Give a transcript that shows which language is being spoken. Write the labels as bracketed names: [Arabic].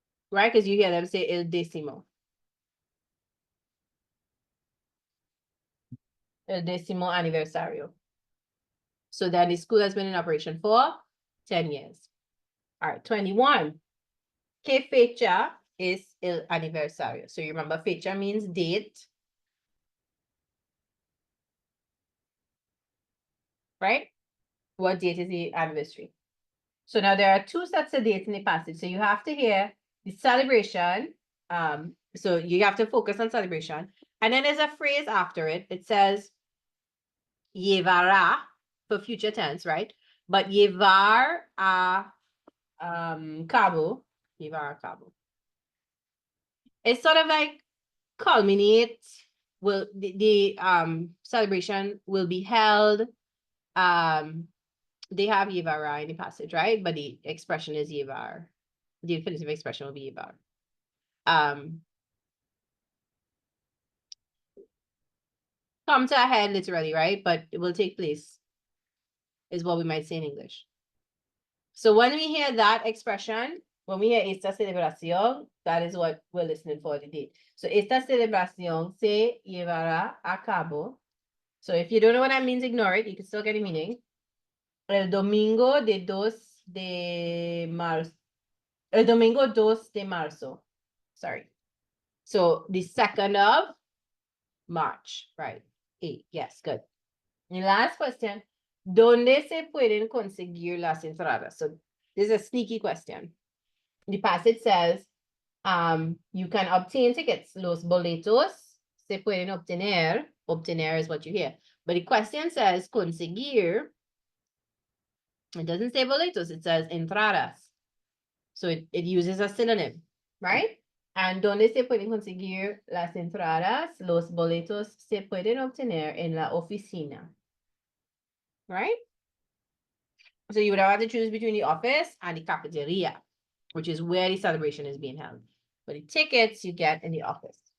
[English] Right? Because you hear them say [Spanish] el décimo. El décimo aniversario. [English] So then the school has been in operation for 10 years. All right, 21. ¿Qué fecha es el aniversario? So you remember fecha means date. Right? What date is the anniversary? So now there are two sets of dates in the passage. So you have to hear the celebration. So you have to focus on celebration. And then there's a phrase after it. It says llevará for future tense, right? [Spanish] But llevar a cabo, llevar a cabo. [English] It's sort of like culminate. Will the celebration will be held. They have llevará in the passage, right? But the expression is llevar. The infinitive expression will be llevar. Come to a head literally, right? But it will take place, is what we might say in English. So when we hear that expression, when we hear [Spanish] esta celebración, [English] that is what we're listening for today. [Spanish] So esta celebración se llevará a cabo. [English] So if you don't know what that means, ignore it. You can still get the meaning. [Spanish] El domingo de 2 de marzo. El domingo 2 de marzo. [English] Sorry. So the 2nd of March, right? 8. Yes, good. And last question. [Spanish] ¿Dónde se pueden conseguir las entradas? [English] So this is a sneaky question. The passage says, you can obtain tickets. [Spanish] Los boletos se pueden obtener. [English] Obtener is what you hear. But the question says conseguir. It doesn't say boletos. It says entradas. So it uses a synonym, right? [Spanish] And ¿dónde se pueden conseguir las entradas? Los boletos se pueden obtener en la oficina. [English] Right? So you would have to choose between the office and the cafeteria, which is where the celebration is being held. But the tickets you get in the office.